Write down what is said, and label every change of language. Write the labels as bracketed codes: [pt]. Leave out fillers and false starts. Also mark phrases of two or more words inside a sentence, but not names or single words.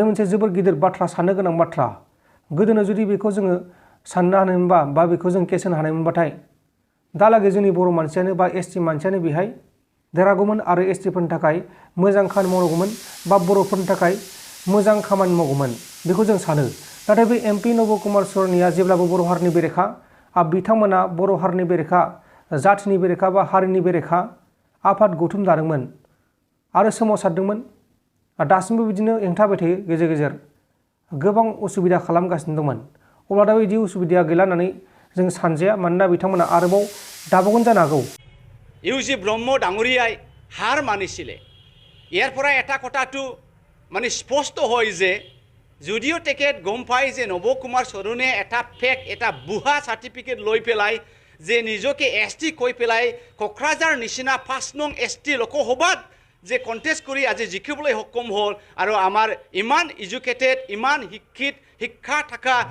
[brx] मोनसे जोबोर गिदिर बाथ्रा साननो गोनां बाथ्रा गोदोनो जुदि बेखौ जोङो साननो हानायमोनबा बा बेखौ जों केस होनो हानायमोनबाथाय दालागै जोंनि बर' मानसियानो बा ST मानसियानो बेहाय देरहागौमोन आरो STफोरनि थाखाय मोजां खामानि मावगौमोन बा बर'फोरनि थाखाय मोजां खामानि मावगौमोन बेखौ जों सानो नाथाय बे MP नब कुमार सरनिया जेब्लाबो बर' हारिनि बेरेखा बिथांमोना बर' हारिनि बेरेखा जातिनि बेरेखा बा हारिनि बेरेखा आफाद गौथुम दादोंमोन आरो सोमावसारदोंमोन दासिमबो बिदिनो हेंथा होबाय थायो गेजेर गेजेर गोबां उसुबिदा खालामगासिनो दंमोन अब्ला दा बिदि उसुबिदाया गैला होननानै जों सानजाया मानोना बिथांमोना आरोबाव दाबावगोन जानो हागौ [as] UG ব্ৰহ্ম ডাঙৰীয়াই হাৰ মানিছিলে ইয়াৰ পৰা এটা কথাটো মানে স্পষ্ট হয় যে যদিও তেখেত গম পায় যে নৱ কুমাৰ চৰণে এটা ফেক এটা বুহা সাৰ্টিফিকেট লৈ পেলাই যে নিজকে ST কৈ পেলাই কোকৰাঝাৰ নিচিনা 5 নং ST লোকসভাত যে কণ্টেষ্ট কৰি আজি জিকিবলৈ সক্ষম হ'ল আৰু আমাৰ ইমান এডুকেটেড ইমান শিক্ষা থকা